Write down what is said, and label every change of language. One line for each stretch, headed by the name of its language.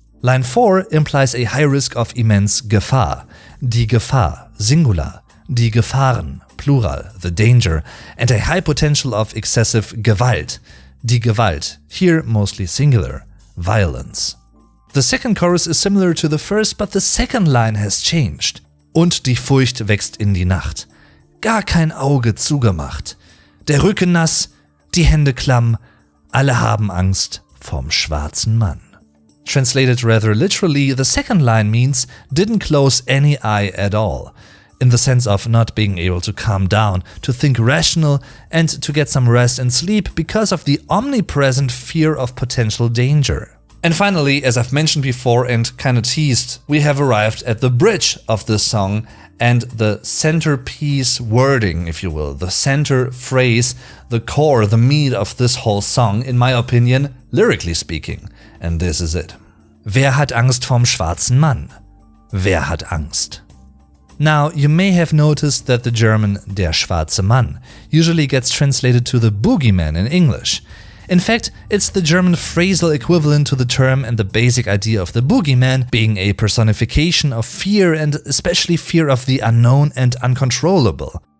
English: Line 4 implies a high risk of immense Gefahr, die Gefahr, singular, die Gefahren, plural, the danger, and a high potential of excessive Gewalt, die Gewalt, here mostly singular, violence. The second chorus is similar to the first, but the second line has changed.
German: Und die Furcht wächst in die Nacht. Gar kein Auge zugemacht. Der Rücken nass, die Hände klamm, alle haben Angst vorm schwarzen Mann.
English: Translated rather literally, the second line means didn't close any eye at all, in the sense of not being able to calm down, to think rational, and to get some rest and sleep because of the omnipresent fear of potential danger. And finally, as I've mentioned before and kinda teased, we have arrived at the bridge of this song and the centerpiece wording, if you will, the center phrase, the core, the meat of this whole song, in my opinion, lyrically speaking. And this is it.
German: Wer hat Angst vorm schwarzen Mann? Wer hat Angst?
English: Now, you may have noticed that the German der Schwarze Mann usually gets translated to the boogeyman in English. In fact, it's the German phrasal equivalent to the term and the basic idea of the boogeyman being a personification of fear and especially fear of the unknown and uncontrollable.